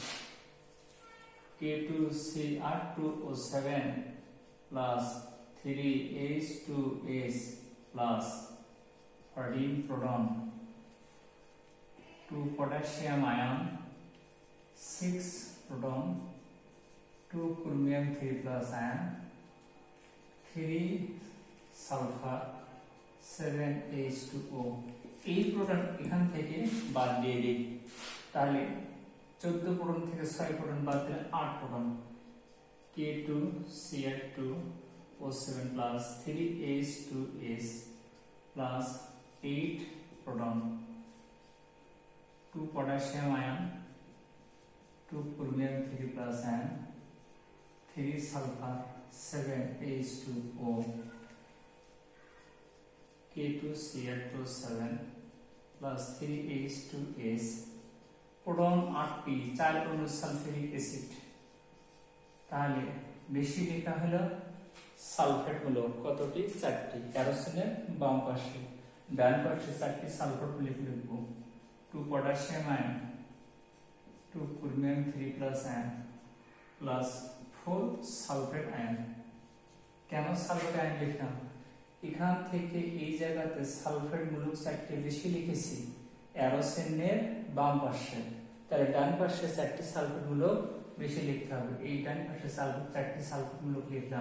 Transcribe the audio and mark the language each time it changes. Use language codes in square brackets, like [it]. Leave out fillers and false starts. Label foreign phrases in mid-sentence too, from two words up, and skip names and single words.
[en] K2Cr2O7 plus 3H2S plus 14 proton 2 potassium ion 6 proton 2 chromium 3 plus ion 3 sulfur 7H2O. [bn] এই প্রোটন এখান থেকে বাদ দিয়ে দিই, তাহলে 14 প্রোটন থেকে 6 প্রোটন বাদ দিলে 8 প্রোটন। [en] K2Cl2O7 plus 3H2S plus 8 proton 2 potassium ion 2 chromium 3 plus ion 3 sulfur 7H2O. K2Cl27 plus 3H2S proton [bn] 8টি 4 অণু [en] sulfuric acid. [bn] তাহলে বেশি লেখা হলো সালফেট হলো কতটি? 4টি। অ্যারোসিনের বাম পাশে, ডান পাশে 4টি সালফেট লিখব। [en] 2 potassium ion 2 chromium 3 plus ion plus 4 sulfate ion। [bn] কেন [en] sulfate ion [bn] লিখলাম? এখান থেকে এই জায়গাতে সালফেট মূলক 4টি বেশি লিখেছি অ্যারোসিনের বাম পাশে, তাহলে ডান পাশে 4টি সালফেট মূলক বেশি লিখতে হবে। এই ডান পাশে 4টি সালফেট মূলক লিখলাম।